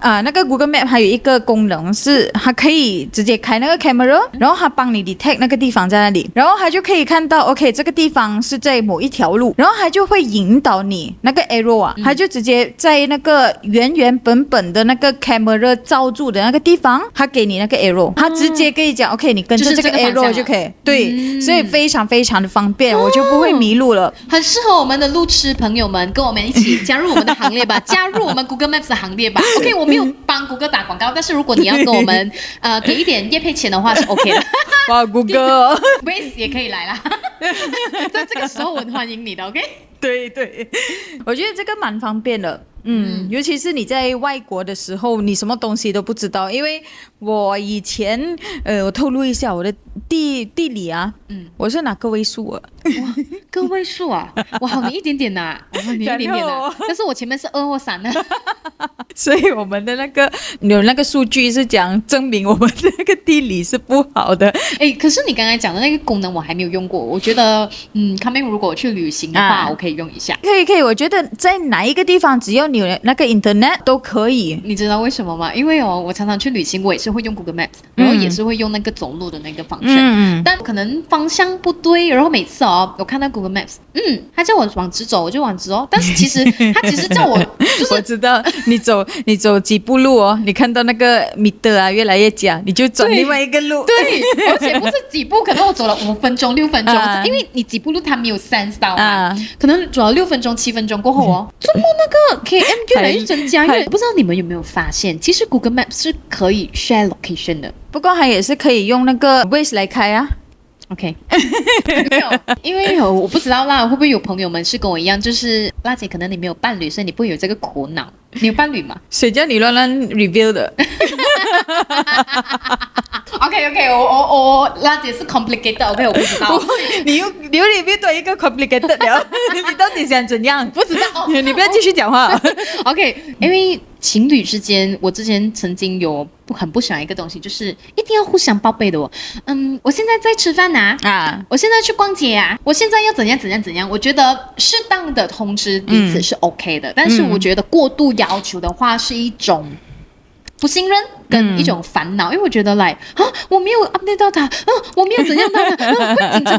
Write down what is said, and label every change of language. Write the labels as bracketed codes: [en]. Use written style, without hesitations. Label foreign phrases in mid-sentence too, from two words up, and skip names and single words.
[zh] 那個 Google Map 還有一個功能是，它可以直接開那個 camera， 然後它幫你 detect 那個地方在那裡，然後它就可以看到 ，OK， 這個地方是在某一條路，然後它就會引導你那個 arrow 啊，它就直接在那個原本的那個 camera 照住的那個地方，它給你那個 arrow， 它直接跟你講 ，OK， 你跟着這個 arrow 就可以，對，所以非常非常的方便，我就不會迷路了，很適合我們的路痴朋友們，跟我們一起加入我們的行列吧，加入我們 Google Maps 的行列吧。OK， 我沒有幫 Google 打廣告，但是如果你要跟我們給一點業配錢的話是 OK 的。哇，Google Waze 也可以來啦，在這個時候我很歡迎你的 OK。對，我覺得這個蠻方便的。尤其是你在外國的時候，你什麼東西都不知道。因為我以前，我透露一下我的地理啊，我是拿個位數啊。哇，個位數啊，我好你一點點吶，我好你一點點吶，但是我前面是2或3呢。所以我們的有那個數據是講證明我們的那個地理是不好的。可是你剛才講的那個功能我還沒有用過，我覺得 coming 如果我去旅行的話，我可以用一下。可以，我覺得在哪一個地方只要你有那個 internet 都可以。你知道為什麼嗎？因為我常常去旅行，我也是會用 Google Maps， 然後也是會用那個走路的那個方式，但可能方向不對，然後每次我看到 Google Maps，他叫我往直走，我就往直但是其實他只是叫我，就是我知道你走幾步路你看到那個 meter 啊越來越假，你就轉另外一個路。對，而且不是幾步，可能我走了5分鐘、6分鐘，因為你幾步路它沒有sense到嘛，可能走了6分鐘、7分鐘過後怎麼那個 KM 越來越增加？不知道你們有沒有發現，其實 Google Maps 是可以 [en] share location [zh] 的，不過它也是可以用那個 Waze 來開啊。 OK， 沒有，因為我不知道啦，會不會有朋友們是跟我一樣，就是辣姐，可能你沒有伴侶，所以你不會有這個苦惱。你有伴侶嗎？誰叫你亂 review 的？OK， 我辣姐是 complicated，OK， 我不知道。你又 review 多一個 complicated 了，你到底想怎樣？不知道，你不要繼續講話。 OK， 因為情侶之間，我之前曾經有很不喜歡一個東西，就是一定要互相報備的我現在在吃飯我現在去逛街我現在要怎樣。我覺得適當的通知彼此是 OK 的，但是我覺得過度要求的話是一種不信任跟一種煩惱，因為我覺得我沒有 update 到他我沒有怎樣到他會緊張。